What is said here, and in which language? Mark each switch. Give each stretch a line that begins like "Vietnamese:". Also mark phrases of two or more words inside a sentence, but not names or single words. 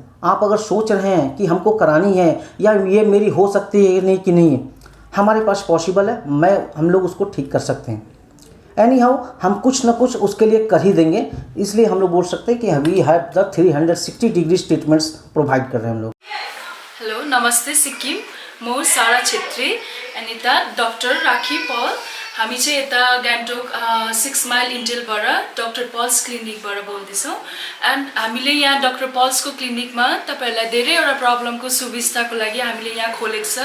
Hindi: आप अगर सोच रहे हैं कि हमको करानी है या ये मेरी हो सकती है नहीं कि नहीं, हमारे पास पॉसिबल है, हम लोग उसको ठीक कर सकते हैं।
English: any how
Hindi: हम कुछ ना कुछ उसके लिए कर ही देंगे, इसलिए हम लोग बोल सकते हैं कि
English: we have the 360 degrees treatments
Hindi: प्रोवाइड कर रहे हैं हम लोग।
Nepali: हेलो, नमस्ते सिक्किम, म सारा छेत्री एन्ड यता डक्टर राखी पल। हामी चाहिँ यता गान्तोक 6 माइल इन्टेलबाट डक्टर पल्स क्लिनिकबाट बोल्दैछौँ। एन्ड हामीले यहाँ डक्टर पल्सको क्लिनिकमा तपाईहरुलाई धेरैवटा प्रब्लमको सुविस्ताको लागि हामीले यहाँ खोलेको छ।